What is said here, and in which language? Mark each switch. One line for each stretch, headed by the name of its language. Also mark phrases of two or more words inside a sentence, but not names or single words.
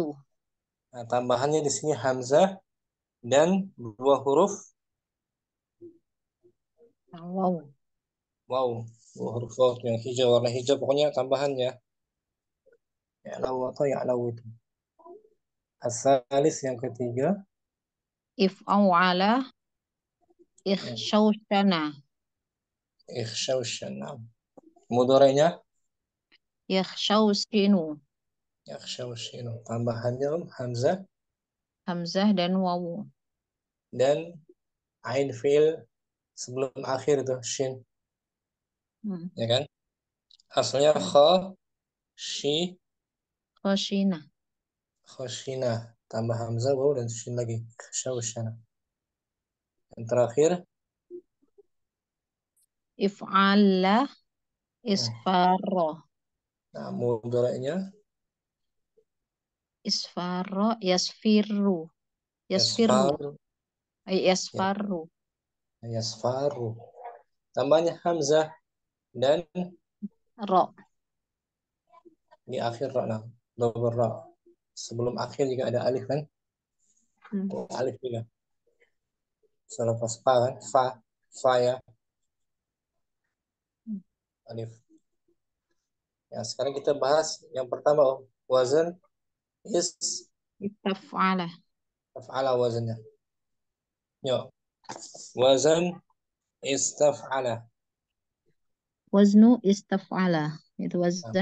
Indonesian: Nah, tambahannya di sini hamzah dan 2 huruf Waw. wow. 2 huruf waw yang hijau, warna hijau pokoknya tambahannya. Ya'law atau ya'law itu. Asalis yang ketiga.
Arabic: افعوعل. اخشوشن.
Indonesian: Ikhshawshana. Mudhari'nya Yakhshawshinu. yakhshawshinu. Tambahannya hamzah Hamzah dan wawu. dan ain fi'il sebelum akhir itu shin, Hmm. ya kan? Asalnya kha, shi, Khoshina. khoshina. Tambah hamzah, waw dan shin lagi. Ikhshawshana. Yang terakhir,
Arabic: افعلّ. اصفرّ.
Indonesian: nah, mudhari'nya
Arabic: اصفرّ. يصفرّ.
Indonesian: Yasfirru. yasfar, ya, Yasfarru. yasfaru. Tambahnya hamzah dan Ro. di akhir ra, nah, double ra. Sebelum akhir juga ada alif kan? Hmm. Oh, alif juga. Selepas fa kan? Fa ya, alif. Ya, sekarang kita bahas yang pertama, wazan Istaf'ala. istaf'ala wazannya. Yuk, wazan istaf'ala.
Arabic: وزن استفعل.
Indonesian: Itu wazan